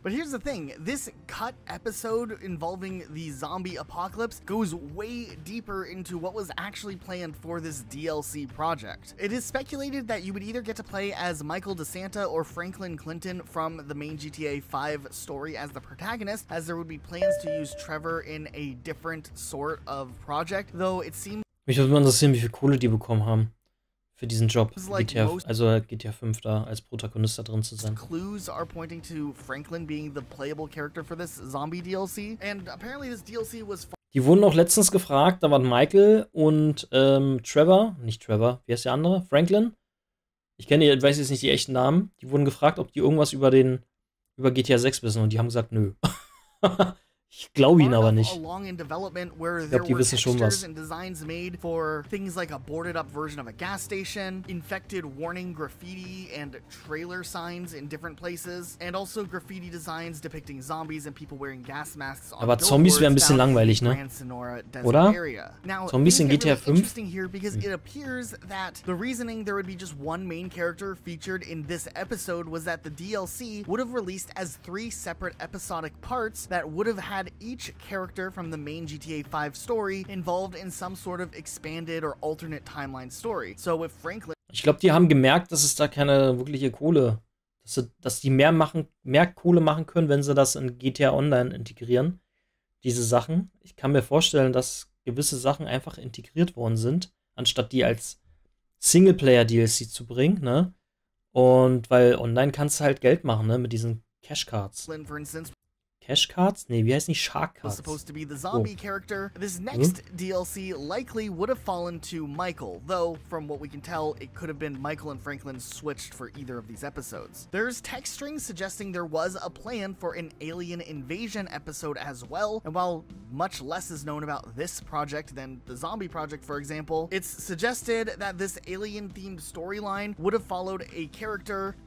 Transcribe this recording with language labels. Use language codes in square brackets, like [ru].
[en] But here's the thing, this cut episode involving the zombie apocalypse goes way deeper into what was actually planned for this DLC project. It is speculated that you would either get to play as Michael DeSanta or Franklin Clinton from the main GTA 5 story as the protagonist, as there would be plans to use Trevor in a different sort of project, though it seems. [de] Mich würde mal interessieren, wie viel Kohle die bekommen haben für diesen Job, GTA 5 da als Protagonist da drin zu sein. [en] Clues are pointing to Franklin being the playable character for this zombie DLC, and apparently this DLC was. [de] Die wurden auch letztens gefragt, da waren Michael und Trevor, nicht Trevor, wie heißt der andere? Franklin? Ich weiß jetzt nicht die echten Namen. Die wurden gefragt, ob die irgendwas über GTA 6 wissen, und die haben gesagt, nö. Ich glaube ihnen aber nicht. Ich glaube, die wissen schon was. [en] Designs made for things like a boarded up version of a gas station, infected warning graffiti and trailer signs in different places, and also graffiti designs depicting zombies and people wearing gas masks on. [de] Aber Zombies wären ein bisschen langweilig, ne? Oder? Zombies in GTA 5? [en] Interesting here because it appears that the reasoning there would be just one main character featured in this episode was that the DLC would have released as 3 separate episodic parts that would have had each character from the main GTA 5 story involved in some sort of expanded or alternate timeline story. So with Franklin. [de] Ich glaube, die haben gemerkt, dass es da keine wirkliche Kohle, dass die mehr Kohle machen können, wenn sie das in GTA Online integrieren. Diese Sachen. Ich kann mir vorstellen, dass gewisse Sachen einfach integriert worden sind, anstatt die als Singleplayer-DLC zu bringen, ne? Und weil online kannst du halt Geld machen, ne? Mit diesen Cashcards. Cashcards? Nee, wie heißt nicht Shark Cards? [en] Was supposed to be the zombie character. This next DLC likely would have fallen to Michael, though from what we can tell, it could have been Michael and Franklin switched for either of these episodes. There's text strings suggesting there was a plan for an alien invasion episode as well, and while much less is known about this project than the zombie project, for example, it's suggested that this alien-themed storyline would have followed a character